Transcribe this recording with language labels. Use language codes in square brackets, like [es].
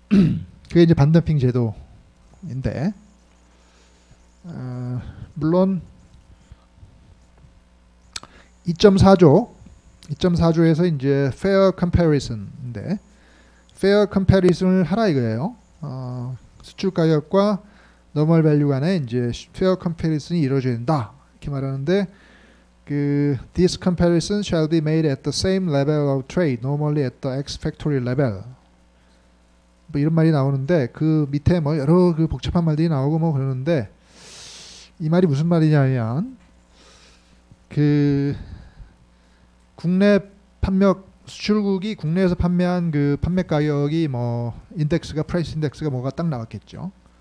[ko] 그게 이제 반덤핑 제도인데 물론 2.4조에서 이제 fair comparison인데 fair comparison을 하라 이거예요. 수출 가격과 normal value 간에 이제 fair comparison이 이루어져야 된다 이렇게 말하는데 그 [en] this comparison shall be made at the same level of trade, normally at the ex-factory level. [ko] 뭐 이런 말이 나오는데 그 밑에 뭐 여러 그 복잡한 말들이 나오고 뭐 그러는데 이 말이 무슨 말이냐면 그 국내 판매 수출국이 국내에서 판매한 그 판매 가격이 뭐 인덱스가 프라이스 인덱스가 뭐가 딱 나왔겠죠.